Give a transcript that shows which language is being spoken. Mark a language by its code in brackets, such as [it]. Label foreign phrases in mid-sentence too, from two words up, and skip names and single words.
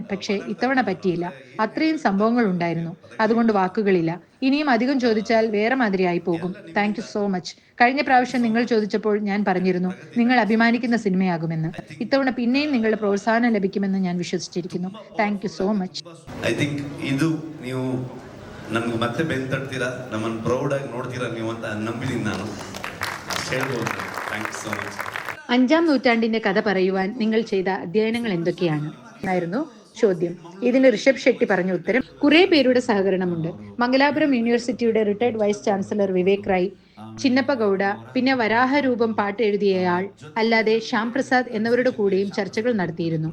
[ml] പക്ഷേ ഇത്തവണ പറ്റിയില്ല. അത്രയും സംഭവങ്ങൾ ഉണ്ടായിരുന്നു. അതുകൊണ്ട് വാക്കുകളില്ല. ഇനിയും അധികം ചോദിച്ചാൽ വേറെ മാതിരിയായി പോകും. [en] thank you so much. [ml] കഴിഞ്ഞ പ്രാവശ്യം നിങ്ങൾ ചോദിച്ചപ്പോൾ ഞാൻ പറഞ്ഞിരുന്നു നിങ്ങൾ അഭിമാനിക്കുന്ന സിനിമയാകുമെന്ന്. ഇത്തവണ പിന്നെയും നിങ്ങളുടെ പ്രോത്സാഹനം ലഭിക്കുമെന്ന് ഞാൻ വിശ്വസിച്ചിരിക്കുന്നു. [en] thank you so much. [kn] ನಮ್ಗೆ ಮತ್ತೆ ಬೆನ್ ತಟ್ತೀರಾ, ನಮ್ಮನ್ನು ಪ್ರೌಡಾಗಿ ನೋಡ್ತೀರಾ ನೀವು ಅಂತ ನಂಬಿದ್ದೀನಿ ನಾನು. [en] thank you so much. [ml] 5ാം നൂറ്റാണ്ടിന്റെ കഥ പറയുവാൻ നിങ്ങൾ ചെയ്ത അധ്യയനങ്ങൾ എന്തൊക്കെയാണ് എന്നായിരുന്നു ചോദ്യം. ഇതിന് ഋഷഭ് ഷെട്ടി പറഞ്ഞ ഉത്തരം: കുറെ പേരുടെ സഹകരണമുണ്ട്. മംഗലാപുരം യൂണിവേഴ്സിറ്റിയുടെ [en] retired vice chancellor [ml] വിവേക് റായ്, ചിന്നപ്പ ഗൌഡ, പിന്നെ വരാഹരൂപം പാട്ട് എഴുതിയയാൾ, അല്ലാതെ ശ്യാം പ്രസാദ് എന്നിവരുടെ കൂടെയും ചർച്ചകൾ നടത്തിയിരുന്നു.